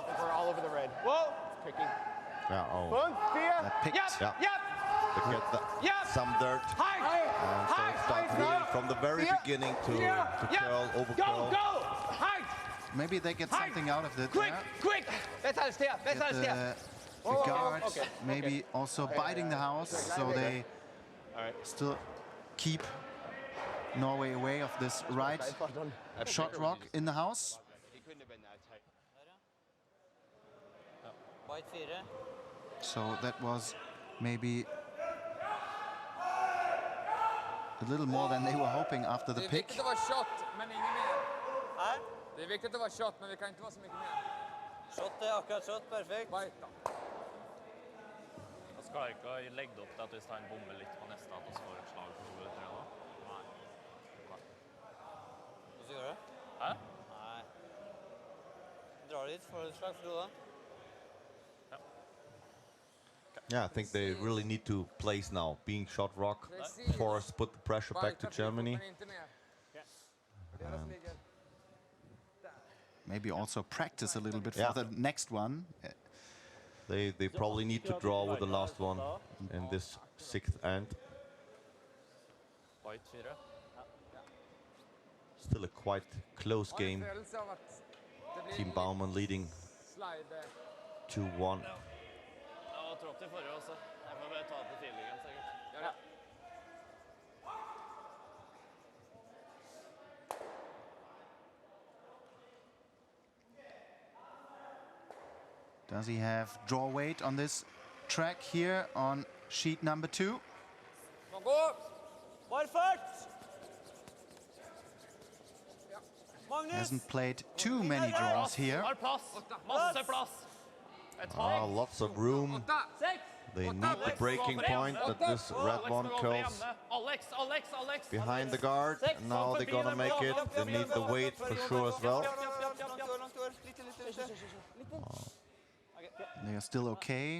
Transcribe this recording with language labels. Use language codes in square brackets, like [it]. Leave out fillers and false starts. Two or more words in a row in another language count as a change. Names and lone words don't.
[en] We're all over the red. Whoa! Picking. Yeah, oh. 5, 4. That picked. Yep! Yeah. Yep! To get some dirt. High! And so it starts really from the very beginning to curl, over Go, curl. go! High! Maybe they get something out of it. Quick, quick! [de] Besser als der, besser als der. [en] The guards maybe also biting the house, so they still keep Norway away of this right shot rock in the house. He couldn't have been that tight. White 4. So that was maybe a little more than they were hoping after the [sv] Det är [en] pick. [sv] viktigt att vara shot, men inget mer. [no] Hæ? [sv] Det är viktigt att vara shot, men vi kan inte vara så mycket mer. [no] Shot er akkurat shot, perfekt. [sv] Fight då. [no] Jeg skal ikke legge det opp til at hvis han bommer litt på neste, at vi får et slag på hodet, tror jeg da. Nei. Hva skal du gjøre? Hæ? Nei. Drar dit, får du et slag for hodet. [en] Yeah, I think they really need to place now. Being shot rock, force, put the pressure back to Germany. [sv] Men inte mer. Deras ligger. [en] Maybe also practice a little bit Yeah. for the next one. They probably need to draw with the last one in this sixth end. White 4. Still a quite close [no] Har en [en] game. [no] følelse av at det blir [en] Team Baumann leading [no] slide. [en] 2-1. [no] Ja, og trått i forrige også. Jeg får bare ta det på feelingen, sikkert. Ja. [en] Does he have draw weight on this track here on sheet number 2? [no] Kom, gå! Bare fart! Magnus! [en] Hasn't played too many draws here. [no] Har plass! Masse plass! Et tak! [en] Lots of room. 6! They need the breaking point that this red one curls Alex! behind the guard. And now they're gonna make it. They need the weight for sure as well. They are still okay.